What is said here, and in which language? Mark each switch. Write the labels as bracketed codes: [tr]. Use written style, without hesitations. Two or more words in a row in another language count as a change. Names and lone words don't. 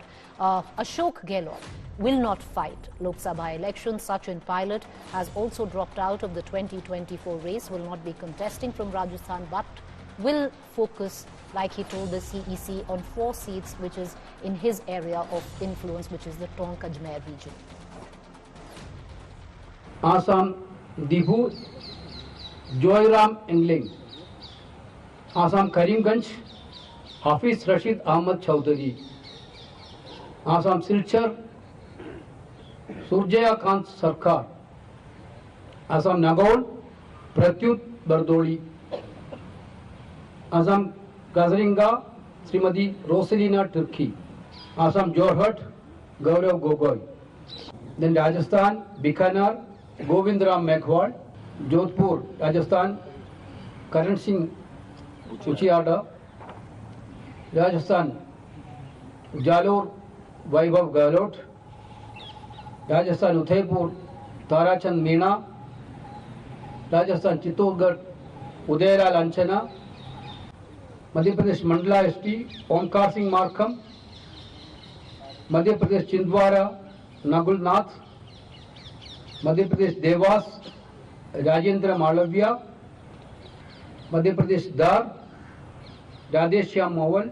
[en] Ashok Gehlot will not fight Lok Sabha elections. Sachin Pilot has also dropped out of the 2024 race, will not be contesting from Rajasthan, but will focus like he told the CEC, on 4 seats, which is in his area of influence, which is the Tonk-Ajmer region. Assam Dibu Joyram Engling, Assam Karimganj Hafiz Rashid Ahmad Choudhary, Assam Silchar Surjaya Khan Sarkar, Assam Nagaon Pratyut Bardoli, Assam Gazringa Srimadi Rosalina Turki, Assam Jorhat Gaurav Gogoi. Then Rajasthan Bikaner Govindram Meghwal, Jodhpur Rajasthan Karan Singh Chuchiada, Rajasthan Jalore Vaibhav Gehlot, Rajasthan Udaipur Tarachand Meena, Rajasthan Chittorgarh Udayalal Anchana, Madhya Pradesh Mandla ST Omkar Singh Markham, Madhya Pradesh Chhindwara Nakul Nath, Madhya Pradesh Devas Rajendra Malavya, Madhya Pradesh Dar Radheshyam Mawal.